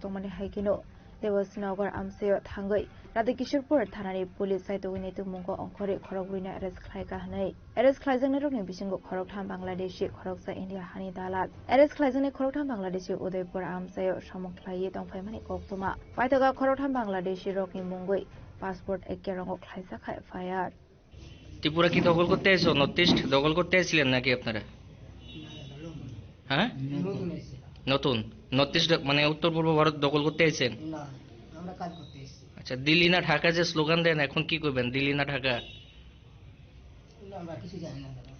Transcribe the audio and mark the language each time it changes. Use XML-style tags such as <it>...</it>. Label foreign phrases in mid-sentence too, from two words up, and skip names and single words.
<trp>दंमानि हाइकिनो देवसनगर आमसेयाव थांगै राधे किशोरपुर थानानि पुलिस साइटुनि तुमुंगो अंखरि खरगुरिना एरेस्ट खालायगा हनै एरेस्ट खालायजोंनो रुनि बिसिंगो खरगथाम बांलादेशी खरगसा इन्डिया हानि दालाल एरेस्ट खालायजोंनि खरगथाम बांलादेशी उदयपुर आमसेयाव समख्लायै दंफायमानि कक्टुमा पाइथगा खरगथाम बांलादेशी रकनि मुंगै पासपोर्ट एके रंगो खालायजाखा एफआईआर</trp> <bn>ত্রিপুরা কি দখল করতে এসেছো? নর্থ ইস্ট দখল করতে এসেছিলেন নাকি আপনারা? হ্যাঁ, নতুন নর্থ ইস্ট মানে উত্তর পূর্ব ভারত দখল করতে এসেছেন? না, আমরা কাজ করতে এসেছি। আচ্ছা, দিল্লি না ঢাকা যে স্লোগান দেন, এখন কি করবেন? দিল্লি না ঢাকা? আমরা কিছু জানি না দাদা।</bn>